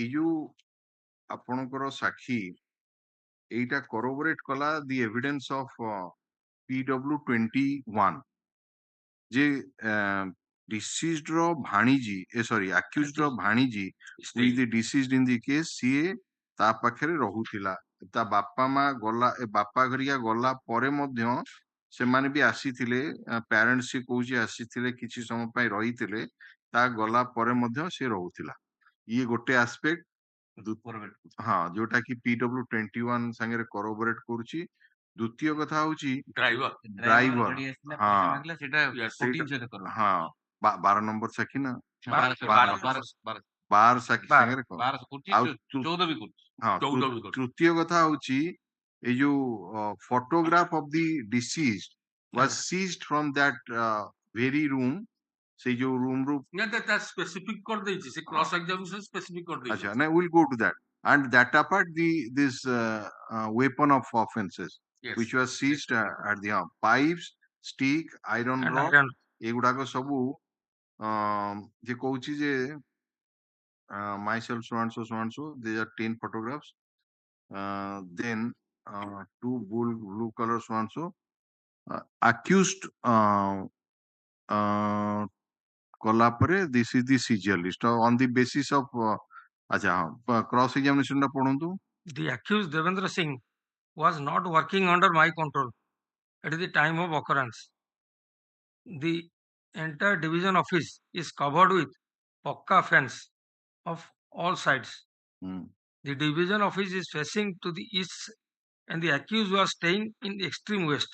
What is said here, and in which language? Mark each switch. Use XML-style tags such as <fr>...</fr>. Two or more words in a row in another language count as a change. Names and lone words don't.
<or>ଯୋଉ ଆପଣଙ୍କର ସାକ୍ଷୀ ଏଇଟା corroborate କଲା</or> <en>the evidence of</en> <or>PW21 ଯେ deceased ର ଭାଣିଜୀ accused ର ଭାଣିଜୀ</or> <en>who is the deceased in the case,</en> <or>ସିଏ ତା ପାଖରେ ରହୁଥିଲା, ତା ବାପା ମା ଗଲା, ବାପା ଘରିକା ଗଲା ପରେ ମଧ୍ୟ ସେମାନେ ବି ଆସିଥିଲେ, ପ୍ୟାରେଣ୍ଟସ୍ ସେ କହୁଛି ଆସିଥିଲେ, କିଛି ସମୟ ପାଇଁ ରହିଥିଲେ, ତା ଗଲା ପରେ ମଧ୍ୟ ସେ ରହୁଥିଲା। ଇଏ ଗୋଟେ ଆସ୍ପେକ୍ଟ, ହଁ, ଯୋଉଟା କି PW21 ସାଙ୍ଗରେ corroborate କରୁଛି। ଦ୍ୱିତୀୟ କଥା ହଉଛି Driver. ଡ୍ରାଇଭର, ହଁ 12 ନମ୍ବର ସାକ୍ଷୀ ନା 12 ସାକ୍ଷୀ ସାଙ୍ଗରେ ଆଉ ତୃତୀୟ କଥା ହଉଛି ଏଇ ଯୋଉ</or> <en>photograph of the deceased was seized from that very room,</en> <or>ସେଇ ଯୋଉ room ରୁ</or> <en>That specific</en> <or>କରିଦେଇଛି, ସେ</or> <en>cross examination specific</en> <or>କରିଦେଇଛି। ଆଚ୍ଛା, ନା</or> <en>we'll go to that, and that apart this weapon of offenses which was seized at the pipes, stick, iron rod,</en> <or>ଏଗୁଡାକ ସବୁ ଯେ କହୁଛି ଯେ</or> <en>myself so and so, these are 10 photographs, then 2 blue color so and so, accused</en> <or>କଲା ପରେ</or> <en>this is the seizure list on the basis of acha cross examination</en> <or>ଟା ପଢନ୍ତୁ।</or> <en>The accused Devendra Singh was not working under my control at the time of occurrence. The entire division office is covered with pakka fence of all sides. The division office is facing to the east and the accused was staying in the extreme west.</en>